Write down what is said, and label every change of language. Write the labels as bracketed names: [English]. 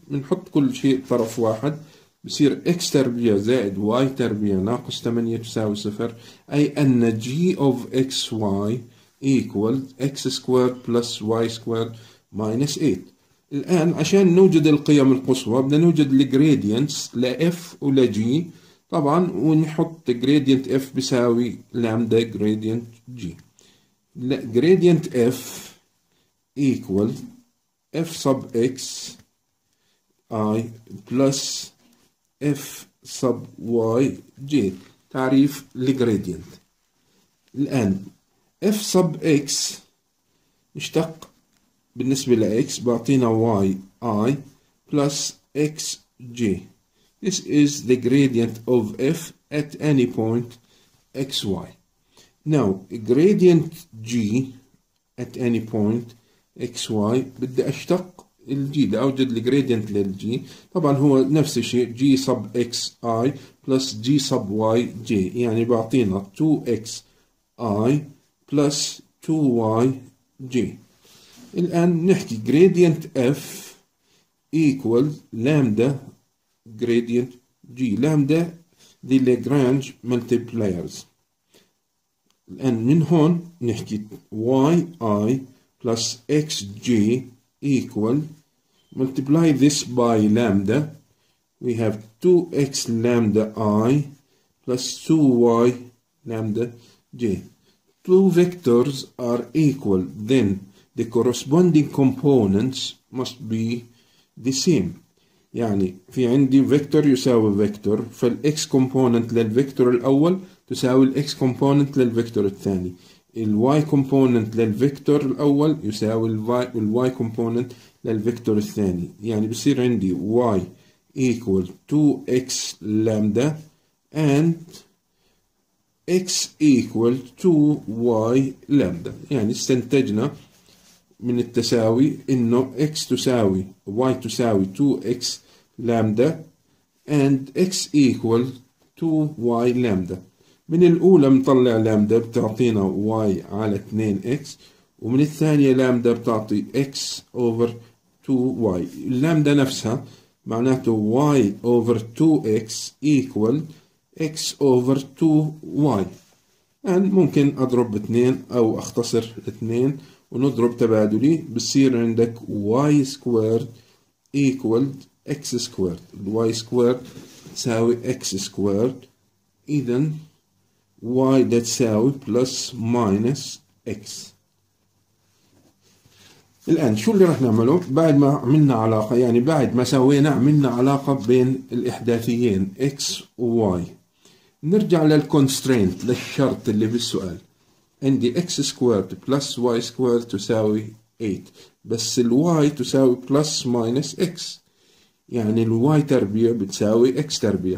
[Arabic] بنحط كل شيء طرف واحد بصير x تربيع زائد y تربيع ناقص 8 تساوي 0، أي أن [English] g of xy equals x squared plus y squared minus 8. [Arabic] الآن عشان نوجد القيم القصوى بدنا نوجد الجريدينتس ل f ولا g طبعا، ونحط gradient f بيساوي lambda gradient g. [English] gradient f equal f sub x I plus f sub y j. [Arabic] تعريف الجريدينت الآن f sub x نشتق بالنسبة ل x بعطينا y I plus x j. [English] This is the gradient of f at any point xy. Now gradient g at any point xy [Arabic] بدي أشتق الجي، بدي أوجد الجريدينت للجي. طبعا هو نفس الشيء g sub x I plus g sub y j، يعني بعطينا 2x I plus 2y j. الآن نحكي [English] gradient f equal lambda gradient g. lambda دي Lagrange multipliers. [Arabic] الآن من هون نحكي [English] yi plus xj equal, multiply this by lambda, we have 2x lambda I plus 2y lambda j. Two vectors are equal, then the corresponding components must be the same. [Arabic] يعني في عندي فيكتور يساوي فيكتور، فالاكس كومبوننت للفيكتور الأول تساوي الاكس كومبوننت للفيكتور الثاني، الواي كومبوننت للفيكتور الأول يساوي الواي كومبوننت للفيكتور الثاني. يعني بصير عندي [English] y equal 2x lambda and x equal 2y lambda. [Arabic] يعني استنتجنا من التساوي إنه x تساوي y تساوي 2x lambda [English] and x equal [Arabic] 2y lambda. من الأولى بنطلع لامدا بتعطينا y على 2x، ومن الثانية لامدا بتعطي x over 2y. اللامدا نفسها معناته y over 2x equal x over 2y. يعني ممكن أضرب ب2 أو أختصر 2 ونضرب تبادلي، بصير عندك [English] y squared equal x squared. y squared تساوي x squared، [Arabic] إذن [English] y ده تساوي plus minus x. [Arabic] الآن شو اللي رح نعمله بعد ما عملنا علاقة، يعني بعد ما سوينا عملنا علاقة بين الإحداثيين x و y، نرجع للconstraint للشرط اللي بالسؤال. عندي x squared plus y squared تساوي 8، بس الواي تساوي plus minus x، يعني الواي تربيع بتساوي x تربيع.